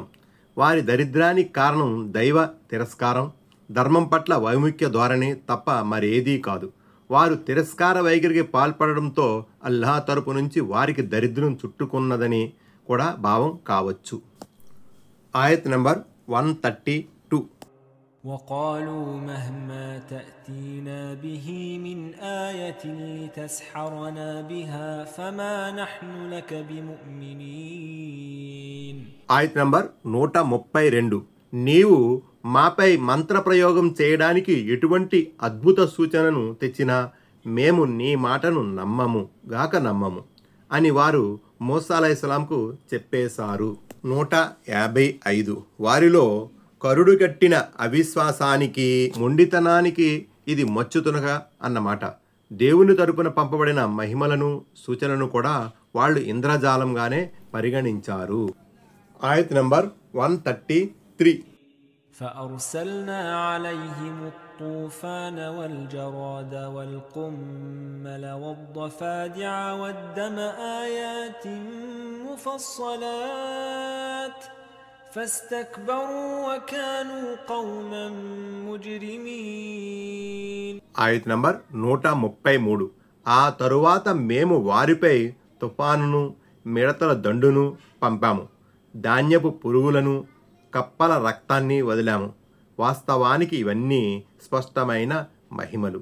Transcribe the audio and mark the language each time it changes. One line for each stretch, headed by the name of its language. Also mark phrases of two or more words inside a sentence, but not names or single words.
Telugu: వారి దరిద్రానికి కారణం దైవ తిరస్కారం, ధర్మం పట్ల వైముఖ్య ధోరణి తప్ప మరేదీ కాదు. వారు తిరస్కార వైఖరికి పాల్పడడంతో అల్లాహ్ తరపు నుంచి వారికి దరిద్రం చుట్టుకున్నదని కూడా భావం కావచ్చు. ఆయత్ నంబర్ 132.
Arabic: وقالوا مهما تأتينا به من آية لتسحرنا بها فما نحن لك بمؤمنين.
Telugu: ఆయత్ నంబర్ 132. నీవు మాపై మంత్రప్రయోగం చేయడానికి ఎటువంటి అద్భుత సూచనను తెచ్చినా మేము నీ మాటను నమ్మము గాక నమ్మము అని వారు మూసా అలైహిస్సలాంకు చెప్పేశారు. 155. వారిలో కరుడుగట్టిన అవిశ్వాసానికి, మొండితనానికి ఇది మచ్చుతునక అన్నమాట. దేవుని తరపున పంపబడిన మహిమలను, సూచనలను కూడా వాళ్ళు ఇంద్రజాలంగానే పరిగణించారు. ఆయత్ నంబర్ 133.
Arabic: فأرسلنا عليهم الطوفان والجراد والقمل والضفادع والدم آيات مفصلات فاستكبروا وكانوا قوما مجرمين.
Telugu: ఆయత్ నంబర్ 133. ఆ తరువాత మేము వారిపై తుఫానును, మిడతల దండును పంపాము, ధాన్యపు పురుగులను, కప్పల రక్తాన్ని వదిలాము. వాస్తవానికి ఇవన్నీ స్పష్టమైన మహిమలు.